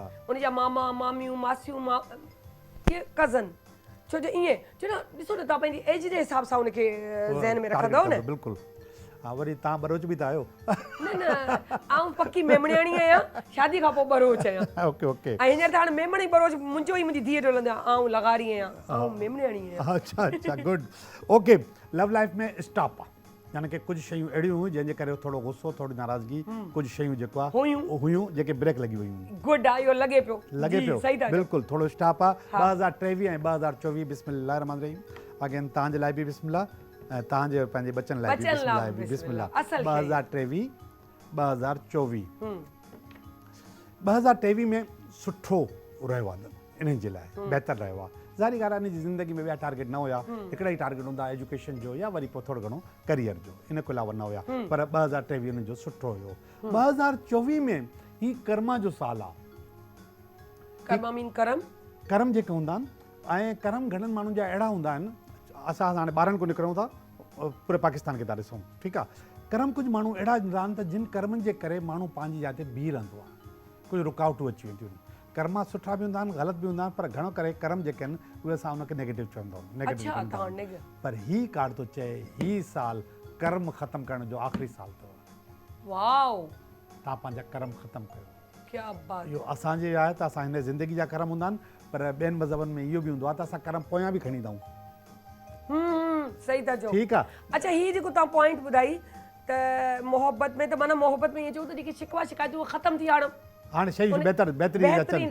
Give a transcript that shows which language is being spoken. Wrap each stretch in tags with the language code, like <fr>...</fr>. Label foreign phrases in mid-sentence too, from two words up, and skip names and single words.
<sd>उनजा मामा मामियूं मासियूं इहे कज़न, छो जो ईअं छो न ॾिसो न तव्हां पंहिंजी एज जे हिसाब सां उनखे ज़हन में रखंदव न। बिल्कुलु। हा, वरी तव्हां बरोच बि त आहियो। न न, आउं पकी मेमणियाणी आहियां, शादी खां पोइ बरोच आहियां।</sd> <en>Okay okay.</en> <sd>ऐं हींअर त हाणे मेमण ई बरोच मुंहिंजो ई मुंहिंजी धीअ जो हलंदो आहे, आउं लॻारी आहियां, आउं मेमणियाणी आहियां।</sd> <ur>اچھا اچھا,</ur> <sd>गुड। ओके,</sd> <en>love life</en> <sd>में स्टॉप आहे, यानी की कुझु शयूं अहिड़ियूं हुयूं जंहिंजे करे थोरो गुस्सो, थोरी नाराज़गी, कुझु शयूं जेको आहे हुयूं जेके ब्रेक लॻी वियूं। गुड आहे, इहो लॻे पियो सही था। बिल्कुलु, थोरो स्टॉप आहे। 2023 ऐं 2024</sd> <ar>بسم الله رحمن رحيم.</ar> <sd>अगेन तव्हांजे लाइ बि बिस्मिल्लाह ऐं तव्हांजे पंहिंजे बचनि लाइ बि बिस्मिल्लाह। 2023 2024 2023 में सुठो रहियो आहे इन्हनि जे लाइ, बहितरु रहियो आहे। ज़ाहिरी ॻाल्हि आहे, हिन जी ज़िंदगी में ॿिया टारगेट न हुया, हिकिड़ा ई टारगेट हूंदा एजुकेशन जो या वरी पोइ थोरो घणो करियर जो, इन खां अलावा न हुया। पर 2023 हिननि जो सुठो हुयो। 2024 में ही कर्मा जो साल आहे।</sd> <en>Karma mean karam,</en> <sd>कर्म जेके हूंदा आहिनि, ऐं कर्म घणनि माण्हुनि जा अहिड़ा हूंदा आहिनि, असां हाणे ॿारनि खां निकिरूं था, पूरे पाकिस्तान खे था ॾिसूं, ठीकु आहे। कर्म कुझु माण्हू अहिड़ा हूंदा आहिनि त जिन कर्मनि जे करे माण्हू पंहिंजी जाइ ते बीह रहंदो आहे, कुझु रुकावटूं अची वेंदियूं आहिनि। कर्मा सुठा बि हूंदा आहिनि, ग़लति बि हूंदा आहिनि, पर घणो करे कर्म जेके आहिनि उहे असां उनखे नेगेटिव चवंदा आहियूं। पर ही कार्ड थो चए ही साल कर्म ख़तमु करण जो आख़िरी साल अथव। वाओ, तव्हां पंहिंजा कर्म ख़तमु कयो।</sd> <ur>کیا بات.</ur> <sd>इहो असांजे आहे त असां हिन ज़िंदगी जा कर्म हूंदा आहिनि, पर ॿियनि मज़हबनि में इहो बि हूंदो आहे त असां कर्म पोयां बि खणी ईंदा आहियूं। सही था चओ। ठीकु आहे। अच्छा, हीअ जेको तव्हां पॉइंट ॿुधाई त मोहबत में, त माना मोहबत में ईअं चऊं त जेकी शिकवा शिकायतूं ख़तमु थी हाणे शयूं बहितरीन अचनि।</sd>